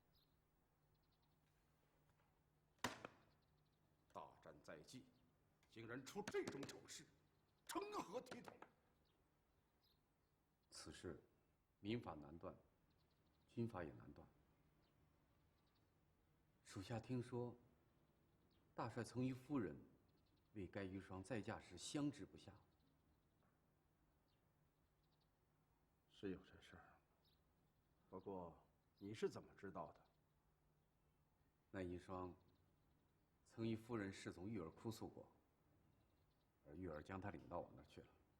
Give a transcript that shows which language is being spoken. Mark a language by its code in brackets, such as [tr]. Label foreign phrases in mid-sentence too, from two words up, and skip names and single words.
[zh] 大戰在即，竟然出這種醜事，成何體統？此事民法難斷，軍法也難斷。屬下聽說，大帥曾與夫人為該遺孀再嫁時相持不下，是有这事儿，不过你是怎么知道的？那一双曾与夫人侍从玉儿哭诉过，而玉儿将他领到我那儿去了。